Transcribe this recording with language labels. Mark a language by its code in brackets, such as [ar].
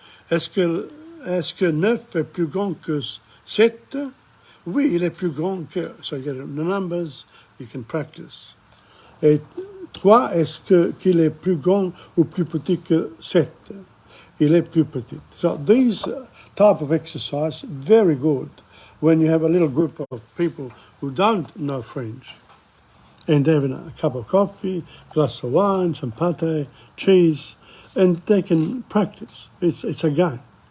[fr] Est-ce que 9 est plus grand que 7? Oui, il est plus grand que... [en] So you get the numbers, you can practice. [fr] Et 3, est-ce qu'il est plus grand ou plus petit que 7? Il est plus petit. [en] So these type of exercise, very good when you have a little group of people who don't know French and they're having a cup of coffee, glass of wine, some pâté, cheese, and they can practice. It's a game.